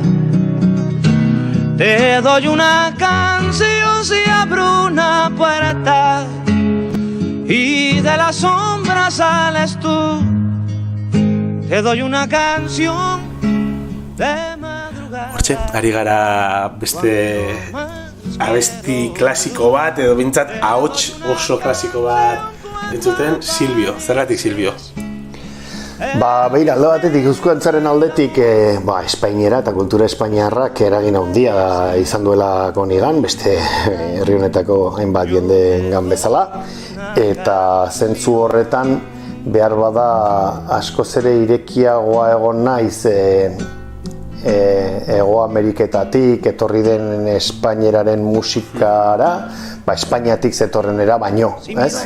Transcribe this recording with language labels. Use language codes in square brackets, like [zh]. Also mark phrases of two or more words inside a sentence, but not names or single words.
[es] Te doy una canción si abro una puerta y de la sombra sales tú. Te doy una canción de madrugada. [eu] Hortxe, ari gara beste abesti klasiko bat, edo bintzat ahots oso klasiko bat entzuten, Silvio. Zergatik Silvio? Beira, alde batetik euskuantzaren aldetik Espainiera eta kultura espainiarrak eragin handia izan duela konigan, beste herri honetako hainbat jendeengan bezala, eta zentzu horretan behar bada askoz ere irekiagoa egon naiz Hego Ameriketatik etorri den espainieraren musikara, Espainiatik zetorrenera baino, ez?